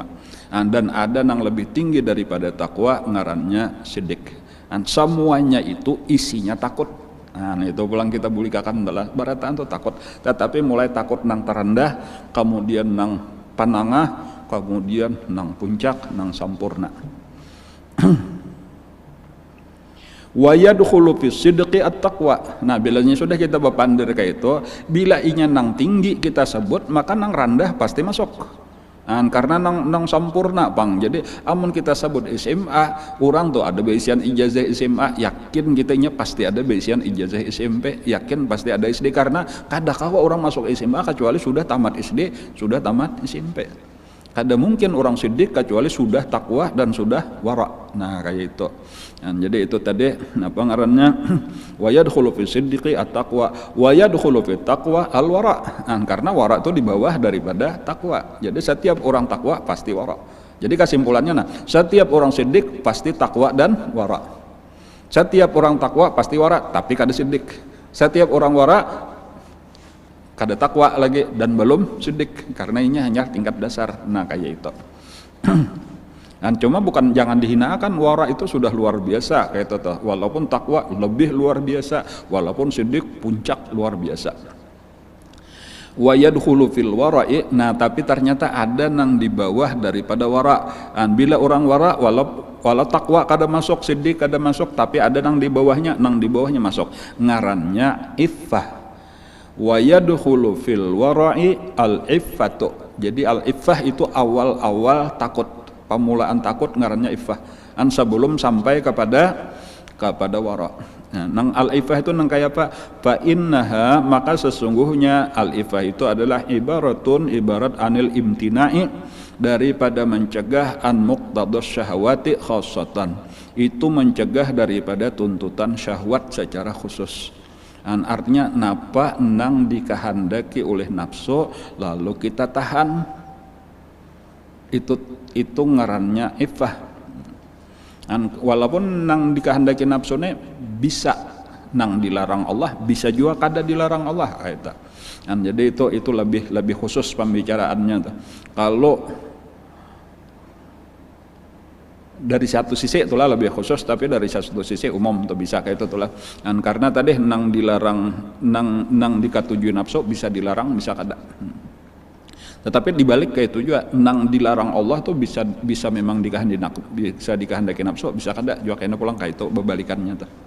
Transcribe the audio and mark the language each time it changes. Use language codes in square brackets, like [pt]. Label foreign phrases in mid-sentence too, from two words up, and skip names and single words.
[bjn] Dan ada nang lebih tinggi daripada takwa, ngarannya sidik. Semuanya itu isinya takut. Itu pulang kita bulikakan adalah barataan itu takut. Tetapi mulai takut nang terendah, kemudian nang panangah, kemudian nang puncak, nang sampurna. [ar] ويدخل في صدق التقوى. [bjn] Nah, bilanya sudah kita berpandir kayak itu, bila inya nang tinggi kita sebut, maka nang rendah pasti masuk. Karena nang sampurna pang. Jadi amun kita sebut SMA, orang tuh ada beisian ijazah SMA, yakin kitanya pasti ada beisian ijazah SMP, yakin pasti ada SD, karena kada kawa orang masuk SMA kecuali sudah tamat SD, sudah tamat SMP. Kada mungkin orang siddiq kecuali sudah takwa dan sudah wara'. Nah, kayak itu. Jadi itu tadi apa ngarannya [ar] ويدخل في الصديق التقوى ويدخل في التقوى الورع'. [id] Karena wara' itu di bawah daripada takwa. Jadi setiap orang takwa pasti wara'. Jadi kesimpulannya setiap orang siddiq pasti takwa dan wara'. [bjn] Setiap orang takwa pasti wara', tapi kada siddiq. Setiap orang wara' kada takwa lagi dan belum siddiq, karena ini hanya tingkat dasar. Nah, kayak itu. Cuma bukan jangan dihinakan, wara itu sudah luar biasa kayak itu. [id] Walaupun takwa lebih luar biasa, walaupun siddiq puncak luar biasa. [ar] ويدخل في الورع, [bjn] tapi ternyata ada nang di bawah daripada wara'. Bila orang wara' walau takwa kada masuk, siddiq kada masuk, tapi ada nang di bawahnya masuk. Ngarannya iffah. [ar] ويدخل في الورع العفة. [bjn] Jadi al-iffah itu awal-awal takut, pemulaan takut ngarannya iffah. [id] Sebelum sampai kepada wara'. [bjn] Nang al-iffah itu nang kayak apa? [ar] فإنها, [id] maka sesungguhnya al-iffah itu adalah ibarat [ar] عن الامتناع, [id] daripada mencegah [ar] عن مقتضى الشهوة خاصة. [id] Itu mencegah daripada tuntutan syahwat secara khusus. [bjn] Artinya napa nang dikehendaki oleh nafsu lalu kita tahan, itu ngarannya iffah. Walaupun nang dikehendaki nafsune bisa nang dilarang Allah, bisa juga kada dilarang Allah kaita. Jadi itu lebih khusus pembicaraannya tuh. Kalau dari satu sisi itulah lebih khusus, tapi dari satu sisi umum tuh bisa kayak itu itulah. Karena tadi nang dilarang, nang dikatujuin nafsu bisa dilarang, bisa kada. Tetapi dibalik kayak itu juga, nang dilarang Allah tuh bisa memang dikehendaki nafsu, bisa kada juga kayaknya pulang kayak itu berbalikannya tuh.